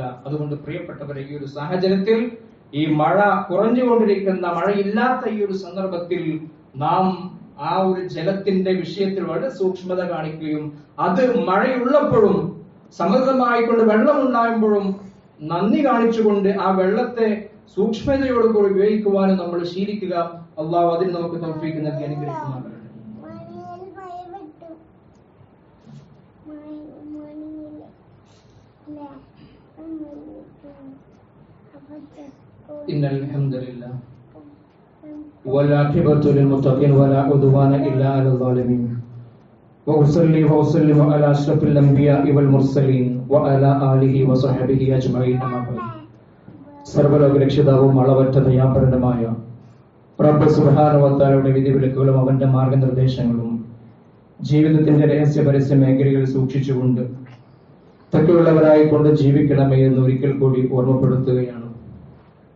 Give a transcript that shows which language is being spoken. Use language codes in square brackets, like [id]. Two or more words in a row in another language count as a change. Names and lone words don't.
[ml] അതുകൊണ്ട് പ്രിയപ്പെട്ടവരെ, ഈ ഒരു സാഹചര്യത്തിൽ, ഈ മഴ കുറഞ്ഞുകൊണ്ടിരിക്കുന്ന, മഴയില്ലാത്ത ഈ ഒരു സന്ദർഭത്തിൽ നാം ആ ഒരു ജലത്തിന്റെ വിഷയത്തിൽ വളരെ സൂക്ഷ്മത കാണിക്കുകയും അത് മഴയുള്ളപ്പോഴും സമൃദ്ധമായിക്കൊണ്ട് വെള്ളം ഉണ്ടാകുമ്പോഴും നന്ദി കാണിച്ചുകൊണ്ട് ആ വെള്ളത്തെ സൂക്ഷ്മതയോടുകൂടി ഉപയോഗിക്കുവാനും നമ്മൾ ശീലിക്കുക. അള്ളാഹു അതിന് നമുക്ക് തൗഫീഖ് നൽകി അനുഗ്രഹിക്കുമാറാകട്ടെ. [ar] إن الحمد لله والعاقبة للمتقين ولا عدوان إلا على الظالمين وأصلي وأسلم على أشرف الأنبياء والمرسلين وعلى آله وصحبه أجمعين أما بعد. [ml] സർവ്വലോക രക്ഷിതാവും അളവറ്റ ദയാപരനുമായ റബ്ബ് [ar] سبحانه وتعالى [ml] വിധിവിലക്കുകളും അവന്റെ മാർഗനിർദ്ദേശങ്ങളും ജീവിതത്തിന്റെ രഹസ്യ പരസ്യ മേഖലകളിൽ സൂക്ഷിച്ചുകൊണ്ട് തക്കവുള്ളവരായി കൊണ്ട് ജീവിക്കണമേ എന്ന് ഒരിക്കൽ കൂടി ഓർമ്മപ്പെടുത്തുകയാണ്.